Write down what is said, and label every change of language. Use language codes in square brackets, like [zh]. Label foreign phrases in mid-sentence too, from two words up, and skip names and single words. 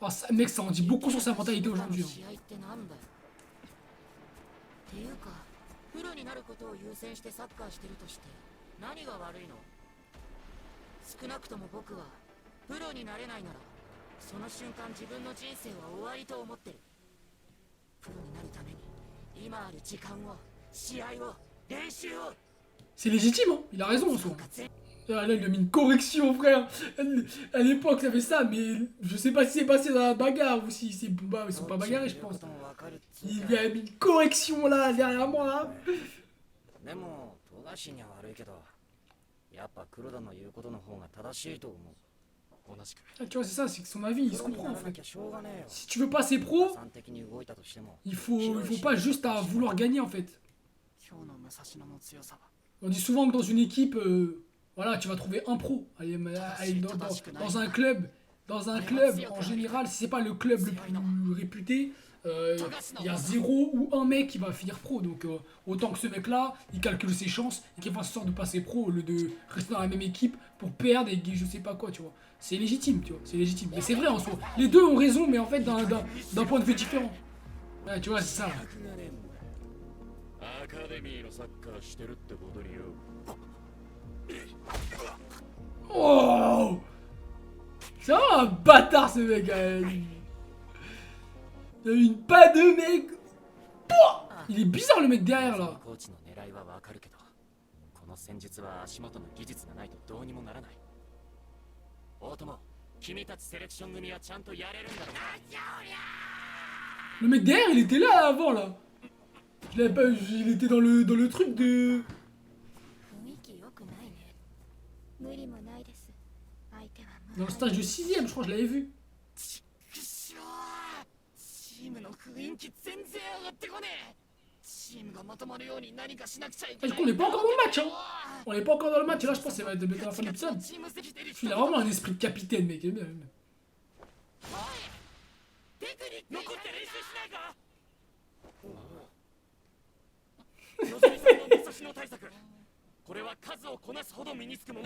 [fr] Oh, ça, mec, ça en dit beaucoup sur sa mentalité [ja] 今の [fr] aujourd'hui. [ja] 試合ってなんだよっていうかプロになることを優先してサッカーしてるとして何が悪いの少なくとも僕はプロになれないならその瞬間自分の人生は終わりと思ってるプロになるために今ある時間を試合を練習を [fr] C'est légitime, hein. Il a raison en soi. [ja] 全 [fr] Ah, là, il a mis une correction, frère. À l'époque, ça fait ça, mais je sais pas si c'est passé dans la bagarre ou si c'est. Bah, ils sont pas bagarrés, je pense. [ja] こともわかるっつう [fr] Il [ja] か [fr] lui a mis une correction là, derrière moi, là. [ja] でも富樫には悪いけどやっぱ黒田の言うことの方が正しいと思う同じく [fr] Ah, tu vois, c'est ça, c'est que son avis, il se [ja] プロに [fr] comprend [ja] な [fr] en [ja] らな [fr] fait. [ja] きゃしょうがねえよ [fr] Si tu veux passer pro, [ja] 算的に動いたとしても [fr] il faut pas juste à vouloir gagner en fait. [ja] 今日の武蔵野の強さは [fr] On dit souvent que dans une équipe, voilà, tu vas trouver un pro. Allez, dans un club, en général, si c'est pas le club le plus réputé, il y a 0 ou 1 mec qui va finir pro. Donc autant que ce mec-là, il calcule ses chances et qu'il fasse en sorte de passer pro au lieu de rester dans la même équipe pour perdre et je sais pas quoi, tu vois. C'est légitime, tu vois, c'est légitime. Mais c'est vrai en soi. Les deux ont raison, mais en fait d'un point de vue différent. Ouais, tu vois, c'est ça. [ja] アカデミーのサッカーしてるってことによ [fr] Oh! C'est vraiment un bâtard ce mec, il a une pas de mec. Pouah! Il est bizarre le mec derrière là. [ja] コーチの狙いはわかるけどこの戦術は足元の技術がないとどうにもならない大友君たちセレクション組はちゃんとやれるんだろう [fr] Le mec derrière il était là avant là. Je l'avais pas vu, il était dans le truc de. [ja] 雰囲気良くないね無理もないです相手は [fr] Dans le stage de 6ème, je crois, je l'avais vu. [ja] チームの雰囲気全然上がってこねえチームがまとまるように何かしなくちゃい [fr] Ah, [ja] け [fr] du [ja] な [fr] coup, [ja] い [fr] on n'est pas encore dans le match, hein. On n'est pas encore dans le match, et là je pense que ça va être bientôt la fin de l'épisode. [ja] チーム席で [fr] Il a vraiment un esprit de capitaine, mec. J'aime bien, j'aime bien. [ja] テクニック残って練習しないかのぞみさんの武蔵野対策これは数をこなすほど身につくものだ